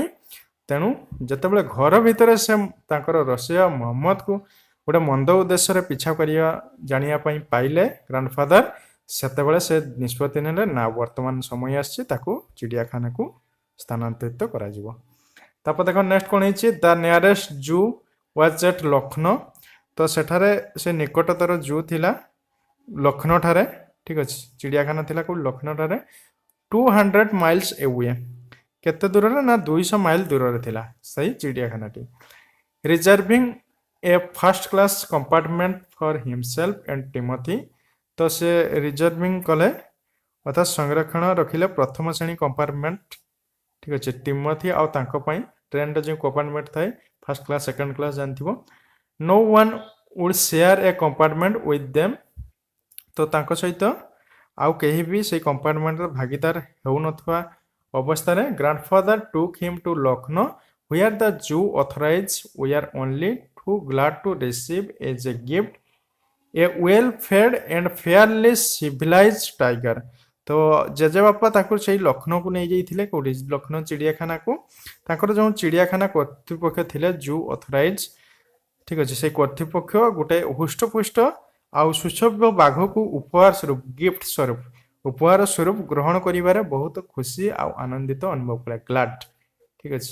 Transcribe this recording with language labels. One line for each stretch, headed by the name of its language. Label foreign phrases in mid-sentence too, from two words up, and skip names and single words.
Odia: ତେଣୁ ଯେତେବେଳେ ଘର ଭିତରେ ସେ ତାଙ୍କର ରୋଷେଇଆ ମହମ୍ମଦକୁ ଗୋଟେ ମନ୍ଦ ଉଦ୍ଦେଶ୍ୟରେ ପିଛା କରିବା ଜାଣିବା ପାଇଁ ପାଇଲେ ଗ୍ରାଣ୍ଡଫାଦର, ସେତେବେଳେ ସେ ନିଷ୍ପତ୍ତି ନେଲେ ନା ବର୍ତ୍ତମାନ ସମୟ ଆସିଛି ତାକୁ ଚିଡ଼ିଆଖାନାକୁ ସ୍ଥାନାନ୍ତରିତ କରାଯିବ। ତାପରେ ଦେଖ
English: ନେକ୍ସଟ
Odia: କ'ଣ ହେଇଛି,
English: the nearest zoo was at Lucknow.
Odia: ତ ସେଠାରେ ସେ ନିକଟତର ଜୁ ଥିଲା ଲକ୍ଷ୍ନୌ ଠାରେ, ଠିକ୍ ଅଛି। ଚିଡ଼ିଆଖାନା ଥିଲା କେଉଁଠି, ଲକ୍ଷ୍ନୌ ଠାରେ।
English: 200 miles away।
Odia: କେତେ ଦୂରରେ ନା 200 ମାଇଲ ଦୂରରେ ଥିଲା ସେହି ଚିଡ଼ିଆଖାନାଟି।
English: reserving a first class compartment for himself and Timothy.
Odia: ତ ସେ ରିଜର୍ଭିଂ କଲେ ଅର୍ଥାତ୍ ସଂରକ୍ଷଣ ରଖିଲେ ପ୍ରଥମ ଶ୍ରେଣୀ କମ୍ପାର୍ଟମେଣ୍ଟ, ଠିକ୍ ଅଛି, ଟିମୋଥି ଆଉ ତାଙ୍କ ପାଇଁ। ଟ୍ରେନରେ ଯେଉଁ କମ୍ପାର୍ଟମେଣ୍ଟ ଥାଏ
English: first class second class
Odia: ଜାଣିଥିବ।
English: no one would share a compartment with them.
Odia: ତ ତାଙ୍କ ସହିତ ଆଉ କେହି ବି ସେଇ କମ୍ପାର୍ଟମେଣ୍ଟର ଭାଗିଦାର ହେଉନଥିବା ଅବସ୍ଥାରେ
English: grandfather took him to Lucknow where the Jew authorities were only too glad to receive as a gift a well-fed and fairly civilized tiger।
Odia: ତ ଜେଜେବାପା ତାକୁ ସେଇ ଲକ୍ଷ୍ନୌକୁ ନେଇଯାଇଥିଲେ, କେଉଁଠି, ଲକ୍ଷ୍ନୌ ଚିଡ଼ିଆଖାନାକୁ। ତାଙ୍କର ଯେଉଁ ଚିଡ଼ିଆଖାନା କର୍ତ୍ତୃପକ୍ଷ ଥିଲେ
English: zoo authorities,
Odia: ଠିକ୍ ଅଛି, ସେଇ କର୍ତ୍ତୃପକ୍ଷ ଗୋଟେ ହୃଷ୍ଟପୁଷ୍ଟ ଆଉ ସୁସଭ୍ୟ ବାଘକୁ ଉପହାର ସ୍ୱରୂପ, ଗିଫ୍ଟ ସ୍ୱରୂପ, ଉପହାର ସ୍ୱରୂପ ଗ୍ରହଣ କରିବାରେ ବହୁତ ଖୁସି ଆଉ ଆନନ୍ଦିତ ଅନୁଭବ କଲେ, ଗ୍ଲାଡ୍, ଠିକ୍ ଅଛି।